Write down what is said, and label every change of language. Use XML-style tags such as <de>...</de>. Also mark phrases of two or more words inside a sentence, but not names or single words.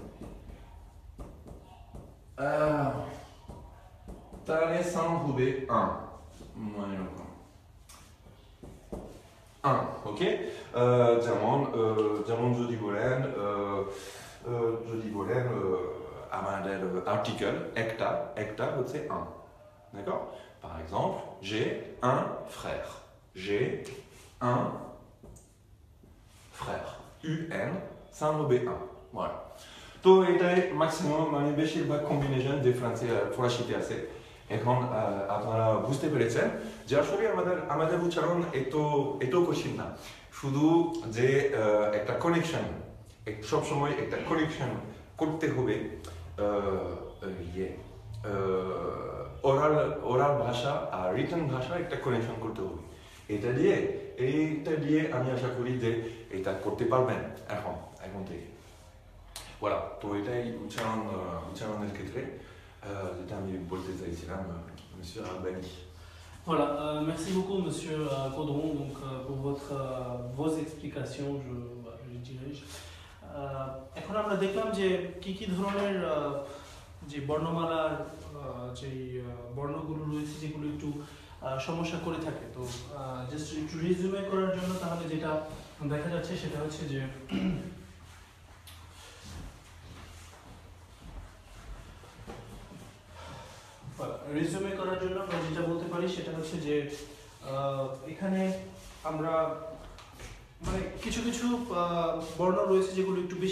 <bn>তাহলে সাউন্ড হবে এরকম ওকে যেমন যদি বলেন আমাদের আর্টিকেল একটা হচ্ছে</bn> <fr>d'accord par exemple j'ai un frère</fr> <bn>UN সাউন্ড হবে voilà তো এটাই ম্যাক্সিমাম মানে বেশিরভাগ কম্বিনেশন যে ফ্রান্সে ফরাসিতে আছে এখন আপনারা বুঝতে পেরেছেন যে আসলে আমাদের উচ্চারণ এত কঠিন না শুধু যে একটা কানেকশন সবসময় একটা কানেকশন করতে হবে ওরাল ভাষা আর রিটেন ভাষা একটা কানেকশন করতে হবে এইটা দিয়ে আমি আশা করি যে এটা করতে পারবেন এখন থেকে voilà তো এটাই উচ্চারণের ক্ষেত্রে যেটা আমি বলতে চাইছিলাম monsieur Albani.</bn> <fr>Voilà, merci beaucoup Monsieur Caudron donc, pour vos explications, je dirais.</fr> <bn>এখন আমরা দেখলাম যে কি ধরনের যে বর্ণমালার যে বর্ণগুলো রয়েছে যেগুলো একটু সমস্যা করে থাকে তো জাস্ট একটু রিজিউমে করার জন্য তাহলে যেটা দেখা যাচ্ছে সেটা হচ্ছে যে রিজিউমে করার জন্য আমরা যেটা বলতে পারি সেটা হচ্ছে যে এখানে আমরা মানে কিছু বর্ণ রয়েছে যেগুলো একটু বেশি</bn>